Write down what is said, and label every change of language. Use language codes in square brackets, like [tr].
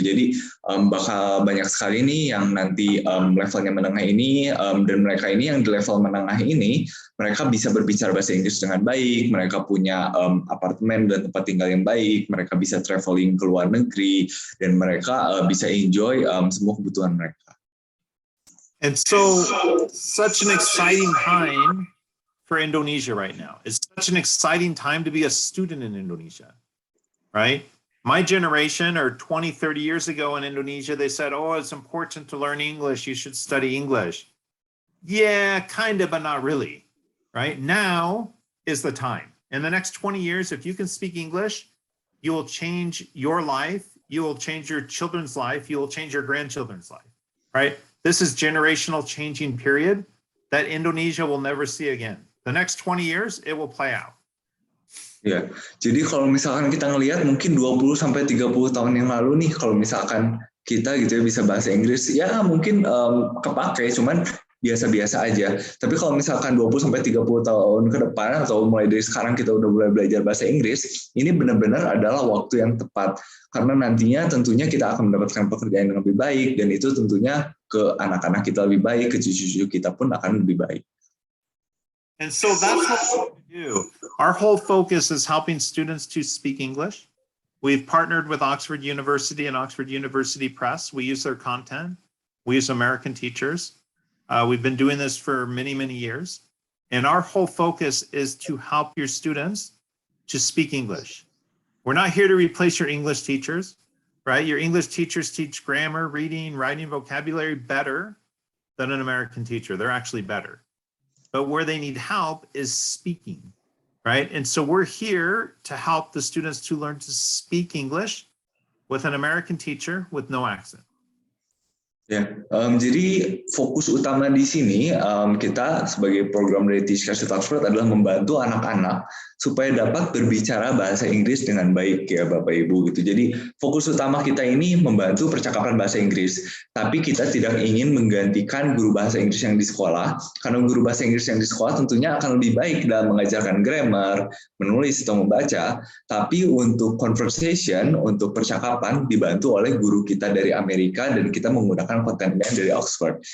[id] Jadi bakal banyak sekali nih yang nanti levelnya menengah ini dan mereka ini yang di level menengah ini mereka bisa berbicara bahasa Inggris dengan baik, mereka punya apartemen dan tempat tinggal yang baik, mereka bisa traveling ke luar negeri dan mereka bisa enjoy semua kebutuhan mereka. [en] And so such an exciting time for Indonesia right now. It's such an exciting time to be a student in Indonesia. Right? My generation, or 20, 30 years ago in Indonesia, they said, oh, it's important to learn English. You should study English. Yeah, kind of, but not really. Right? Now is the time. In the next 20 years, if you can speak English, you will change your life. You will change your children's life. You will change your grandchildren's life. Right? This is generational changing period that Indonesia will never see again. The next 20 years, it will play out. [id] Ya, jadi kalau misalkan kita ngelihat mungkin 20 sampai 30 tahun yang lalu nih kalau misalkan kita gitu ya bisa bahasa Inggris ya mungkin kepake cuman biasa-biasa aja. Tapi kalau misalkan 20 sampai 30 tahun ke depan atau mulai dari sekarang kita udah mulai belajar bahasa Inggris, ini benar-benar adalah waktu yang tepat karena nantinya tentunya kita akan mendapatkan pekerjaan yang lebih baik dan itu tentunya ke anak-anak kita lebih baik, ke cucu-cucu kita pun akan lebih baik. [en] And so that's what we do. Our whole focus is helping students to speak English. We've partnered with Oxford University and Oxford University Press. We use their content. We use American teachers. We've been doing this for many, many years. And our whole focus is to help your students to speak English. We're not here to replace your English teachers, right? Your English teachers teach grammar, reading, writing, vocabulary better than an American teacher. They're actually better. But where they need help is speaking, right? And so we're here to help the students to learn to speak English with an American teacher with no accent. [id] Ya, jadi fokus utama di sini kita sebagai program dari Teach Cashit Oxford adalah membantu anak-anak supaya dapat berbicara bahasa Inggris dengan baik ya Bapak Ibu gitu. Jadi fokus utama kita ini membantu percakapan bahasa Inggris, tapi kita tidak ingin menggantikan guru bahasa Inggris yang di sekolah, karena guru bahasa Inggris yang di sekolah tentunya akan lebih baik dalam mengajarkan grammar, menulis atau membaca, tapi untuk conversation, untuk percakapan dibantu oleh guru kita dari Amerika dan kita menggunakan kontennya dari Oxford.